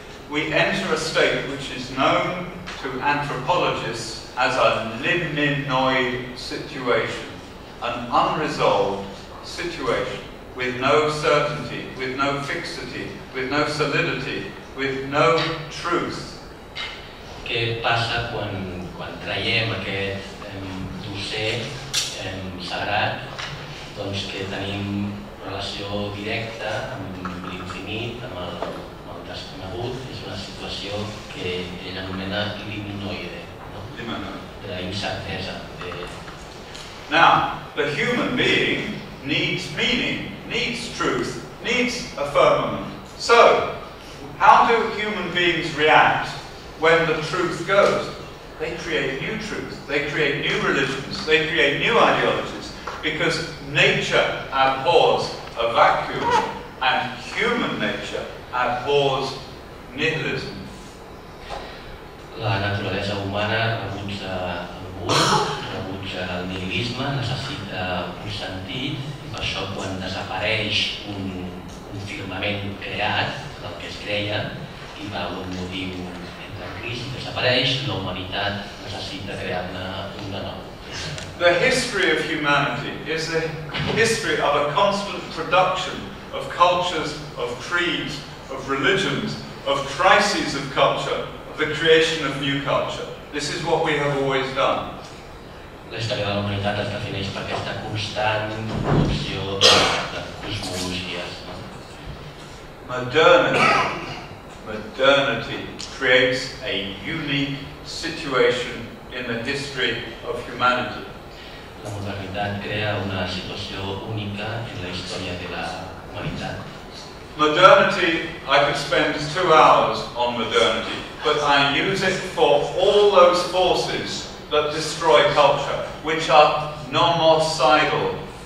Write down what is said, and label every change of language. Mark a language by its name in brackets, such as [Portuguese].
[English] We enter a state which is known to anthropologists as a liminoid situation, an unresolved situation with no certainty, with no fixity, with no solidity, with no truth. [Catalan] Què passa quan traiem aquest dosser sagrat, doncs que tenim relació directa amb l'infinit, amb el desconegut? És una situació que ell anomena liminoide, d'incertesa. [English] Now, the human being needs meaning, needs truth, needs a firmament. So, how do human beings react when the truth goes? They create new truth, they create new religions, they create new ideologies, because nature abhors a vacuum and human nature abhors nihilism. [Catalan] La naturalesa humana rebutja el buit, rebutja el nihilisme, necessita un sentit, i per això quan desapareix un firmament creat, del que es creia, i va un motiu entre crisi, desapareix, la humanitat necessita crear-ne un de nou. [English] The history of humanity is the history of a constant production of cultures, of creeds, of religions, of crises of culture, of the creation of new culture. This is what we have always done. [Catalan] La història de la humanitat es defineix per aquesta constant producció de cosmologies. [English] Modernity creates a unique situation in the history of humanity. [Catalan] La modernitat crea una situació única en la història de la humanitat. [English] Modernity, I could spend 2 hours on modernity, but I use it for all those forces that destroy culture, which are nomocidal.